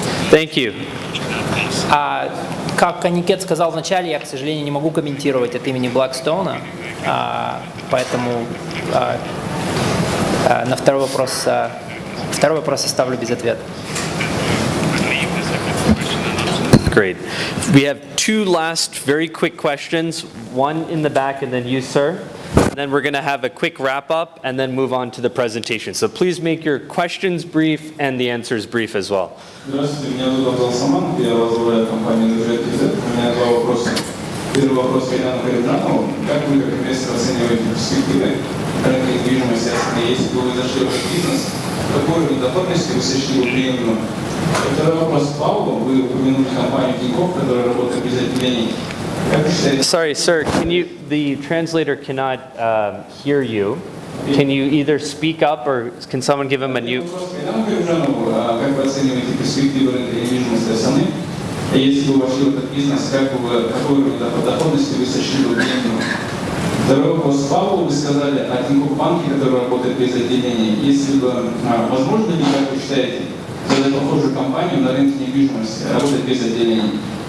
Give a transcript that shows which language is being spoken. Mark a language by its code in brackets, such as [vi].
[en] Thank you. [ru] Как Аникет сказал вначале, я, к сожалению, не могу комментировать от имени Blackstone, поэтому на второй вопрос оставлю без ответа. [en] Great. We have two last very quick questions, one in the back and then you, sir. And then we're going to have a quick wrap up and then move on to the presentation. So please make your questions brief and the answers brief as well. [ru] Здравствуйте, меня зовут Саман, я возглавляю компанию «Ключевые». У меня два вопроса. Первый вопрос к Яну Карибратову. Как вы, как инвестор, оцениваете перспективы рынка недвижимости? Если бы вы зашли в этот бизнес, какой уровень доходности вы сочли бы приемлемым? Второй вопрос к Павлу. Вы упомянули компанию Какова, которая работает без отделений. [en] Sorry, sir, the translator cannot hear you. Can you either speak up or can someone give him a new... [ru] Как вы оцениваете перспективы рынка недвижимости основных? Если бы вошли в этот бизнес, какой уровень доходности вы сочли бы приемлемым? Второй вопрос к Павлу. Вы сказали о Тинькофф банке, который работает без отделения. Если бы, возможно ли, как вы считаете, создать похожую компанию на рынке недвижимости, работать без отделений?